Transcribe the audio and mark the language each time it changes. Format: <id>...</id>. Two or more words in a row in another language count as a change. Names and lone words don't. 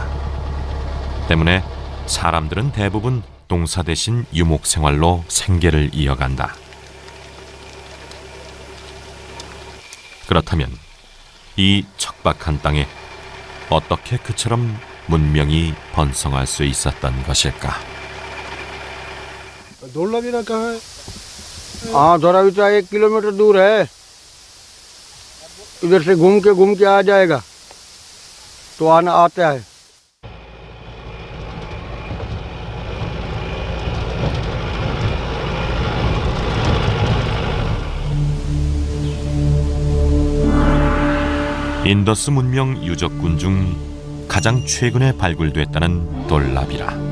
<ko>때문에 사람들은 대부분 동사 대신 유목 생활로 생계를 이어간다. 그렇다면 이 척박한 땅에 어떻게 그처럼 문명이 번성할 수 있었던 것일까?</ko> <hi>धोलावीरा कहाँ है? हाँ, धोलावीरा 1 किलोमीटर दूर है. इधर से घूम के आ जाएगा तो आता है.</hi> <ko>인더스 문명 유적군 중 가장 최근에 발굴됐다는 돌라비라.</ko>